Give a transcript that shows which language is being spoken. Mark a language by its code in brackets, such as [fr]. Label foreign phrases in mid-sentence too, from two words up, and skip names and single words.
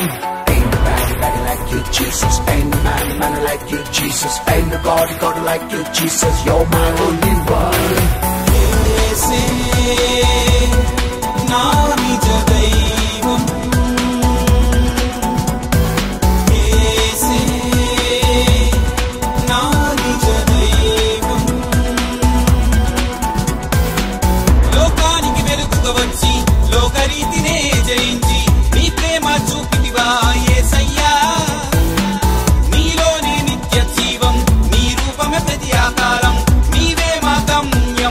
[en] Ain't nobody like you, Jesus, ain't no man like you, Jesus, ain't no God like you, Jesus, you're my only one. [te] యేసే నా నిజ దైవం, యేసే నా నిజ దైవం. వచ్చి లోకరీతినే జయించి నీ ప్రేమ చూపితివా యేసయ్యా, నీలోనే నిత్య జీవం, నీ రూపమే ప్రతి ఆకారం, నీవే మా గమ్యం.